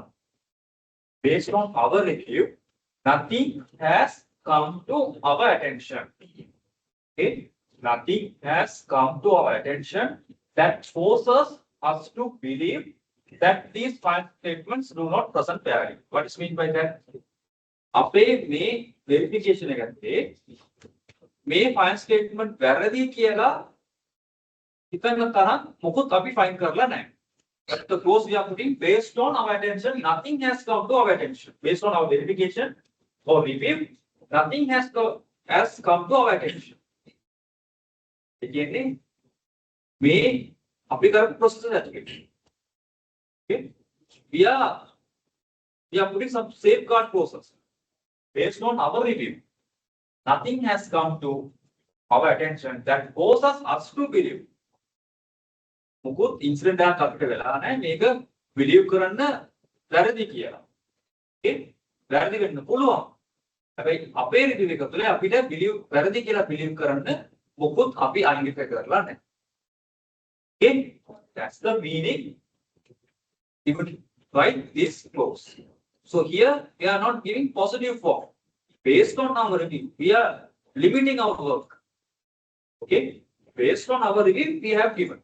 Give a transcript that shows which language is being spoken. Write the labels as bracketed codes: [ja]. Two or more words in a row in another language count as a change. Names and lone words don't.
[en] Based on our review, nothing has come to our attention. Okay, nothing has come to our attention that causes us to believe that these fine statements do not present value. What is meant by that? [si] අපේ මේ verification එකත්තේ මේ [en] fine statement [si] වැරදි කියලා හිතන තරම් මොකොත් අපි fine කරලා නැහැ. [en] But the clause we are putting based on our attention, nothing has come to our attention. Based on our verification or review, nothing has come to our attention. [si] කියන්නේ මේ අපි කරපු process එකකට. [en] Okay, we are putting some safeguard clauses based on our review. Nothing has come to our attention that causes us to believe. [si] මොකොත් incident එකක් අපිට වෙලා නැහැ මේක believe කරන්න වැරදි කියලා. ඒ වැරදි වෙන්න පුළුවන්. හැබැයි අපේ review එක තුළ අපිට believe වැරදි කියලා believe කරන්න මොකොත් අපි identify කරලා නැහැ. [en] Okay, that's the meaning. Even write this clause. So here we are not giving positive form. Based on our review, we are limiting our work. Okay, based on our review, we have given.